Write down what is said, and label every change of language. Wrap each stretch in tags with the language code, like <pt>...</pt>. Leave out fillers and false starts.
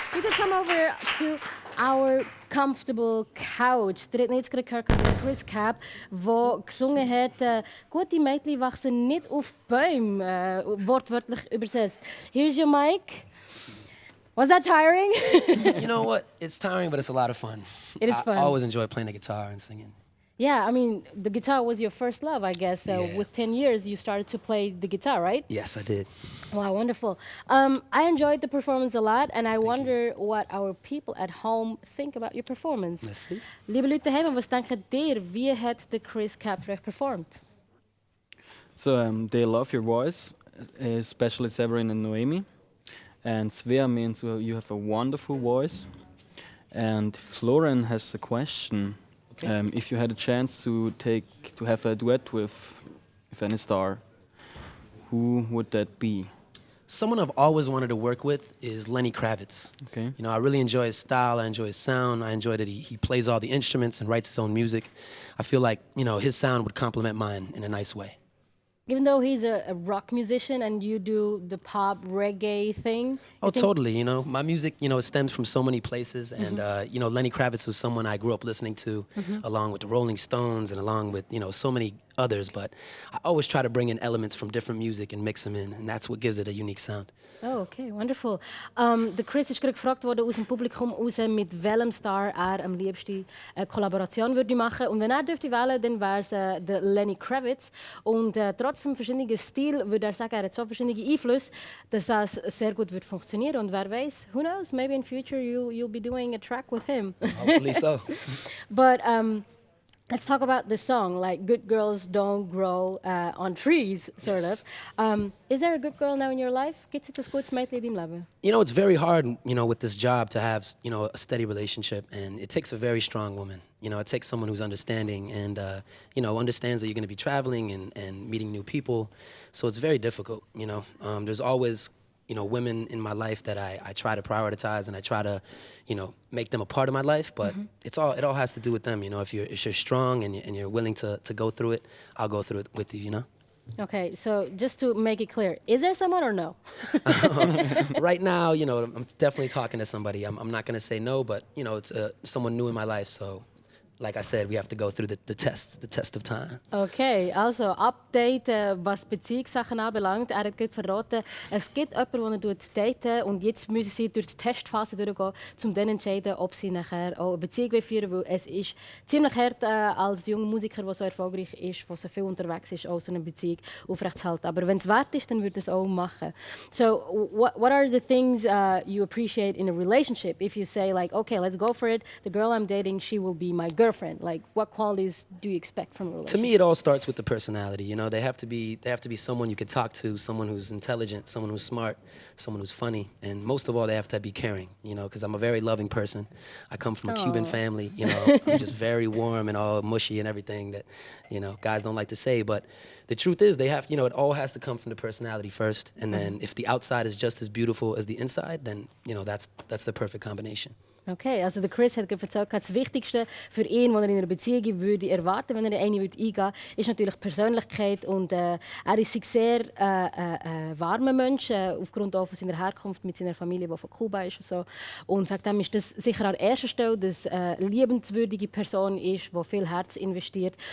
<en>You can come over to our comfortable couch.</en> <de>Der hat jetzt gerade gehört, der Cris Cab, der gesungen hat, gute Mädchen wachsen nicht auf Bäumen, wortwörtlich übersetzt.</de> <en>Here's your mic. Was that tiring? You know what? It's tiring, but it's a lot of fun. It is fun. I always enjoy playing the guitar and singing. Yeah, I mean, the guitar was your first love, I guess. Yeah. With 10 years, you started to play the guitar, right? Yes, I did. Wow, wonderful. I enjoyed the performance a lot, and I wonder what our people at home think about your performance. Let's see.</en> <de>Liebe Leute daheim, was denken ihr, wie hat der Cris Cab für euch performt?</de> <en>So they love your voice, especially Severin and Noemi. And Svea means you have a wonderful voice. And Florian has a question. If you had a chance to have a duet with any star, who would that be? Someone I've always wanted to work with is Lenny Kravitz. Okay. You know, I really enjoy his style. I enjoy his sound. I enjoy that he plays all the instruments and writes his own music. I feel like, you know, his sound would complement mine in a nice way. Even though he's a rock musician and you do the pop reggae thing? Oh, totally. You know, my music, you know, it stems from so many places. And, you know, Lenny Kravitz was someone I grew up listening to, along with the Rolling Stones and along with, you know, so many others. But I always try to bring in elements from different music and mix them in. And that's what gives it a unique sound. Oh, okay, wonderful.</en> <de>Der Cris ist gerade gefragt worden aus dem Publikum raus, mit welchem Star er am liebsten eine Kollaboration würde machen. Und wenn er dürfte wählen, dann wäre es der Lenny Kravitz. Und trotzdem verschiedenen Stil würde er sagen, er hat so verschiedene Einflüsse, dass das sehr gut wird funktionieren. Und wer weiß,</de> <en>who knows, maybe in future you'll be doing a track with him. Hopefully so. But let's talk about the song, like good girls don't grow on trees, sort Yes. of. Is there a good girl now in your life?</en> <de>Gibt es jetzt ein gutes Mädchen in deinem Leben?</de> <en>You know, it's very hard, you know, with this job to have, you know, a steady relationship. And it takes a very strong woman. You know, it takes someone who's understanding and, you know, understands that you're going to be traveling and meeting new people. So it's very difficult, you know. There's always, you know, women in my life that I try to prioritize and I try to, you know, make them a part of my life. But it all has to do with them, you know. If you're strong and you're willing to go through it, I'll go through it with you, you know. Okay, so just to make it clear, is there someone or no? Right now, you know, I'm definitely talking to somebody. I'm not going to say no, but, you know, it's someone new in my life. So, like I said, we have to go through the test of time.</en> <de>Okay, also Update, was Beziehungssachen anbelangt. Er hat gerade verraten, es gibt jemanden, der daten und jetzt müssen sie durch die Testphase durchgehen, um dann zu entscheiden, ob sie nachher auch eine Beziehung führen wollen, weil es ist ziemlich hart als junger Musiker, der so erfolgreich ist, der so viel unterwegs ist, auch so eine Beziehung aufrechtzuerhalten. Aber wenn es wert ist, dann würde es auch machen.</de> <en>So, what are the things you appreciate in a relationship? If you say like, okay, let's go for it. The girl I'm dating, she will be my girlfriend. Like, what qualities do you expect from a relationship? To me, it all starts with the personality. You know, they have to be someone you can talk to, someone who's intelligent, someone who's smart, someone who's funny, and most of all, they have to be caring. You know, because I'm a very loving person. I come from a Cuban family. You know, I'm just very warm and all mushy and everything that, you know, guys don't like to say. But the truth is, they have, you know, it all has to come from the personality first, and then if the outside is just as beautiful as the inside, then, you know, that's the perfect combination.</en> <de>Okay, also der Cris hat gerade erzählt, das Wichtigste für ihn, was er in einer Beziehung würde erwarten, wenn er eine würde eingehen, ist natürlich die Persönlichkeit. Und er ist ein sehr warmer Mensch, aufgrund auch von seiner Herkunft mit seiner Familie, die von Kuba ist und so. Und wegen dem ist das sicher an erster Stelle, dass eine liebenswürdige Person ist, die viel Herz investiert.</de>